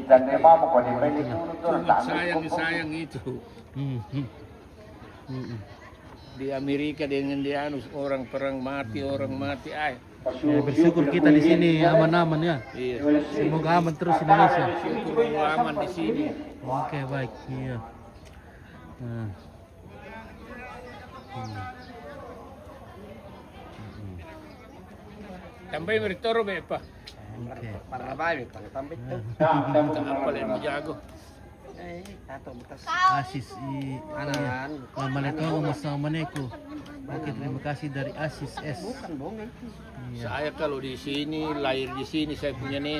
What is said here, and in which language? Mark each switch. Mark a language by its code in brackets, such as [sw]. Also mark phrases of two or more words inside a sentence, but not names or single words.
[id] Sayang itu. Di Amerika dengan dia orang perang mati. Ya, bersyukur kita di sini aman-aman ya. Iya. Semoga aman terus Indonesia. Semoga aman di sini. Oke, baik. Iya. Tambay meritoro be pa. Oke. Para baik, para tampil tuh. Apa yang jago? Tato bekas. Asis Anan. Maletono Masamaneko. Oke, terima kasih dari Asis S. Bukan bohong itu. Iya. Saya kalau di sini lahir di sini saya punya nenek.